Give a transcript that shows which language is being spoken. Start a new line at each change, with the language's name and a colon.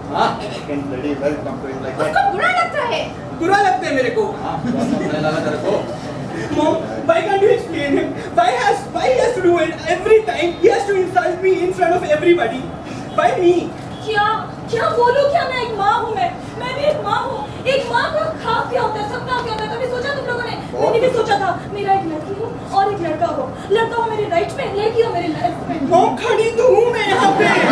Hindi: हाँ can lady welcome to like उसको बुरा लगता है. बुरा लगता है मेरे को हाँ मैं लगा तेरे को
English: Mom, why can't you explain him? Why he has to do it every time? He has to insult me in front of everybody. Why me?
Hindi: क्या क्या बोलूं? क्या मैं एक माँ हूँ? मैं भी एक माँ हूँ। एक माँ का ख्वाब क्या होता है, सपना क्या होता है? कभी सोचा तुम लोगों ने? मैंने भी सोचा था मेरा एक लड़की हो और एक लड़का हो। लड़का हो मेरे राइट में, लड़की हो मेरे लेफ्ट में। Mom, खड़ी तो हूँ मैं यहाँ पे.